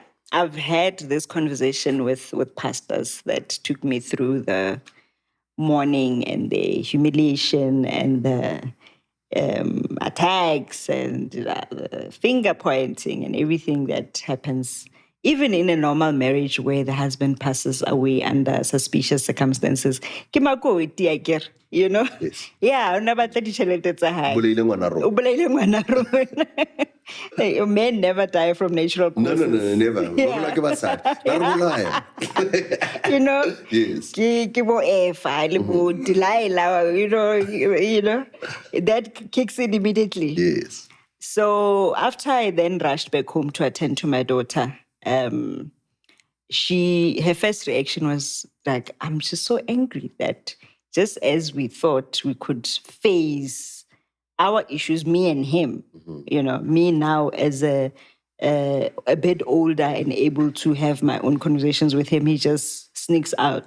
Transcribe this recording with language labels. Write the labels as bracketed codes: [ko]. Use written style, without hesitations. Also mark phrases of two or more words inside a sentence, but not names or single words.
[en] I've had this conversation with pastors that took me through the mourning and the humiliation and the attacks and the finger pointing and everything that happens, even in a normal marriage where the husband passes away under suspicious circumstances. [nso] Ke mako iti a kere, [en] Yes. Yeah, [nso] o ne batla ditšhelete tsa hae. Bolaile ngwana rona. O bolaile ngwana rona. [en] Hey, men never die from natural causes. No, never. Yeah. Yes. [nso] Ke bo Efa, le bo Delilah, [en] that kicks in immediately. Yes. So after I then rushed back home to attend to my daughter, her first reaction was like, I'm just so angry that just as we thought we could face our issues, me and him, me now as a bit older and able to have my own conversations with him, he just sneaks out.